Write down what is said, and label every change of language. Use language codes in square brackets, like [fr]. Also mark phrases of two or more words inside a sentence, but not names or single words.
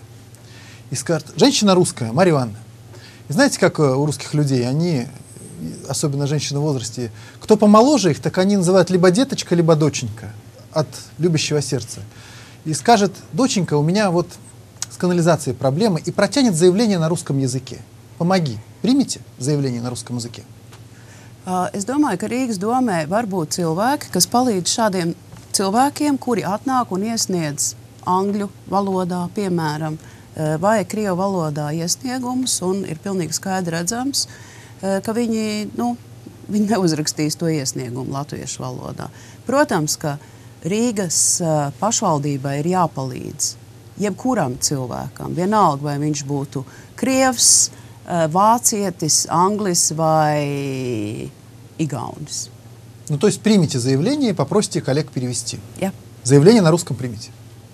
[ru] И скажет: женщина русская, Марья Ивановна. И знаете, как у русских людей, они, особенно женщины в возрасте, кто помоложе их, так они называют либо деточка, либо доченька от любящего сердца. И скажет: доченька, у меня вот с канализацией проблемы, и протянет заявление на русском языке. Помоги. Примите заявление на русском языке. [lv] Es domāju, ka Rīgas domē var būt cilvēki, kas palīdz šādiem cilvēkiem, kuri atnāk un iesniedz angļu valodā, piemēram, vai krievu valodā iesniegumus, un ir pilnīgi skaidri redzams, ka viņi neuzrakstīs to iesniegumu latviešu valodā. Protams, ka Rīgas pašvaldībai ir jāpalīdz jebkuram cilvēkam, vienalga, vai viņš būtu krievs, vācietis, anglis vai igaunis. [ru] Ну, то есть примите заявление и попросите коллег перевести. [lv] Jā. [ru] Заявление на русском примите.